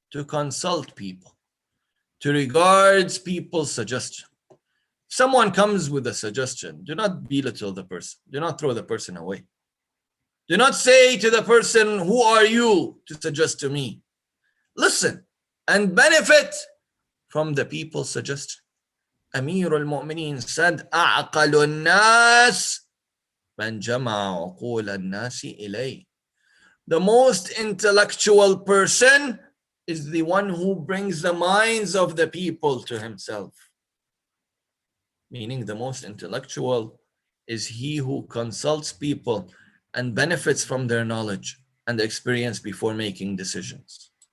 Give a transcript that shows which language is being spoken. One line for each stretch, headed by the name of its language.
English: to consult people, to regard people's suggestion. If someone comes with a suggestion, do not belittle the person. Do not throw the person away. Do not say to the person, who are you to suggest to me? Listen and benefit from the people's suggestion. Ameer al-Mu'mineen said,
Arabic: أعقل الناس من جمع عقول الناس إليه.
English: The most intellectual person is the one who brings the minds of the people to himself. Meaning the most intellectual is he who consults people and benefits from their knowledge and experience before making decisions.